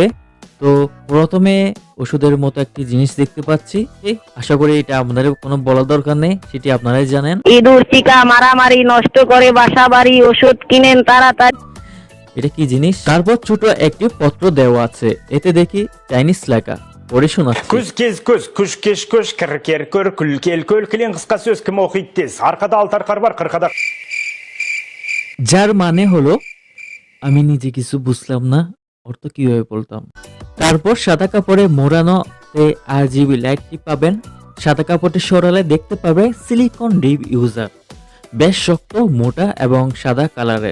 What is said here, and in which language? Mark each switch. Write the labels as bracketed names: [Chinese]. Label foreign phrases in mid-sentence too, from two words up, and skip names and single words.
[Bangla] তো প্রথমে ওষুধের মতো একটি জিনিস দেখতে পাচ্ছি, আশা করি এটা আপনাদের কোনো বলার দরকার নেই, সেটি আপনারাই জানেন। ইঁদুর চিকা মারামারি নষ্ট করে বাসা বাড়ি ওষুধ কিনেন তাড়াতাড়ি। এটা কি জিনিস? তারপর ছোট একটি পত্র দেওয়া আছে, এতে দেখি চাইনিজ লেখা, পড়ে শোনাচ্ছি। [Kazakh] Күз кез көз, күш кеш көш, кір көр, күл кел көл, кілең қысқа сөз кім оқиды тез. Арқада алтар қар бар, қырқада... [Bangla] যার মানে হলো আমি নিজে কিছু বুঝলাম না, অর্থ কিভাবে বলতাম। তারপর সাদা কাপড়ে মোড়ানো RGB লাইটটি পাবেন। সাদা কাপড়টি সরালে দেখতে পাবে [English] silicon dip user, [Bangla] বেশ শক্ত, মোটা এবং সাদা কালারের।